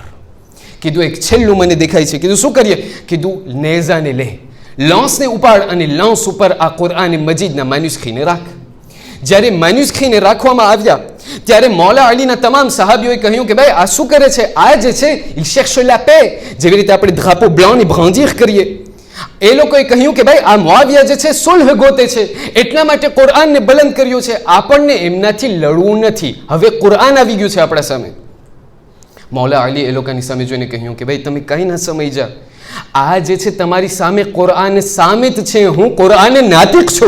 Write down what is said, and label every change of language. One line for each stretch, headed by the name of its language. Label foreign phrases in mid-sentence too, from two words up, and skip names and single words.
Gujarati: કીધું એક છેલ્લું મને દેખાય છે. કીધું શું કરીએ? કીધું નેઝાને લે, લાંસને ઉપાડ અને લાંસ ઉપર આ કુરઆન મજીદના મેન્યુસ્ક્રીપ્ટને રાખ. જ્યારે મેન્યુસ્ક્રીપ્ટને રાખવામાં આવ્યા ત્યારે મૌલા અલીના તમામ સહાબીઓએ કહ્યું કે ભાઈ આ શું કરે છે? આ જે છે
French: il cherche la paix,
Gujarati: જેવી રીતે આપણે
French: drapeau blanc brandir
Gujarati: કરીએ. એ લોકોએ કહ્યું કે ભાઈ આ મુઆવિયા જે છે સુલહ ગોતે છે, એટલા માટે કુરઆનને બલંદ કર્યો છે, આપણને એમનાથી લડવું નથી, હવે કુરઆન આવી ગયું છે આપણા સામે. મૌલા અલી એ લોકોની સામે જોઈને કહ્યું કે ભાઈ તમે કંઈ ના સમજ્યા, આ જે છે તમારી સામે કુરઆન સામે જ છે, હું કુરઆન નાતિક છું.